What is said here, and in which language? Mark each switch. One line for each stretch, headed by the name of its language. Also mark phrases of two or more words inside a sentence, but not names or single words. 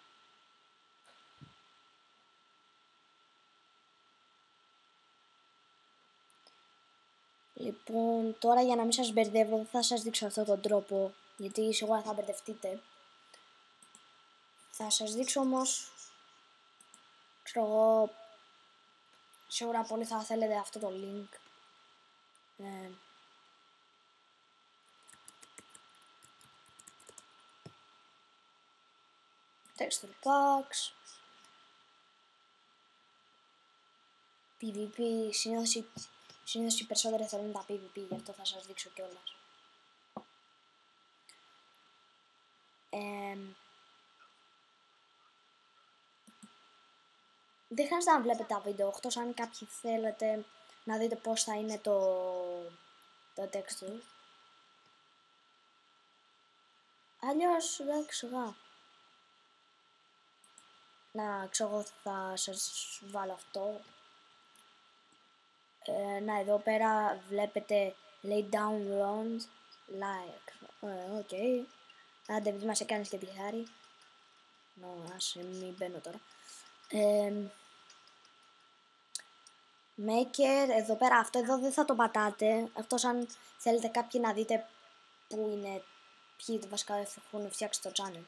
Greek: Λοιπόν, τώρα για να μην σας μπερδεύω δεν θα σας δείξω αυτόν τον τρόπο, γιατί σίγουρα θα μπερδευτείτε. Θα σας δείξω όμως, ξέρω εγώ, σίγουρα πολύ θα θέλετε αυτό το link.
English: Texture packs, PvP,
Greek: συνήθως οι περισσότεροι θέλουν τα PvP, γι' αυτό θα σας δείξω κιόλας. Δεν χρειάζεται να βλέπετε τα βίντεο, εκτός αν κάποιοι θέλετε να δείτε πώς θα είναι το texture. Αλλιώς δεν ξέρω. Να ξέρω, θα σας βάλω αυτό. Να, εδώ πέρα βλέπετε
English: lay download like.
Greek: Οκ. Άντε, επειδή μας έκανες και τη χάρη. Άσε, μην μπαίνω τώρα. Maker, εδώ πέρα, αυτό εδώ δεν θα το πατάτε. Αυτός αν θέλετε κάποιοι να δείτε που είναι, ποιοι βασικά έχουν φτιάξει το channel.